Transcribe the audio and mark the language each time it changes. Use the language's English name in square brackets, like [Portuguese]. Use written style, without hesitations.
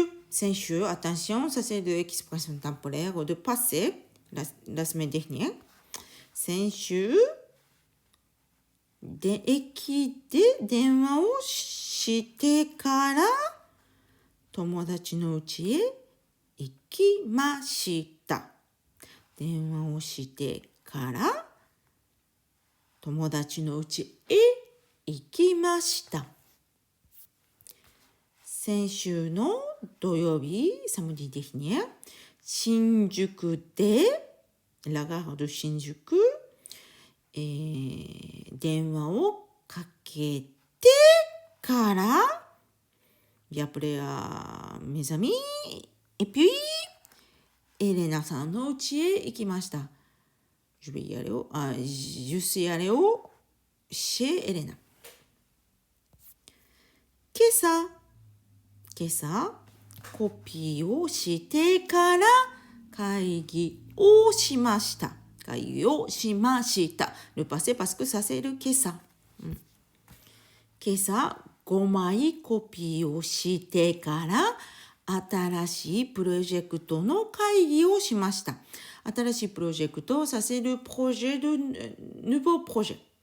[French] 先週, attention, ça c'est de l'expression temporaire de passé, la semaine dernière. [Japanese] 先週、駅で電話をしてから友達の家へ行きました。電話をしてから友達の家へ行きました。先週の土曜日、 [French] samedi dernier、 [Japanese] 新宿で、 [French] la gare de [Japanese] 新宿、電話をかけてから、 [French] j'ai appelé à mes amis, et puis, [Japanese] エレナさんの家へ行きました。 [French] je suis allé chez エレナ。 [Japanese] 今朝、コピーをしてから会議をしました。会議をしました。 [French] Le passé parce que ça c'est le 今朝。 [Japanese] 今朝、5枚コピーをしてから新しいプロジェクトの会議をしました。 [French] 新しいプロジェクト、ça c'est le projet de nouveau projet。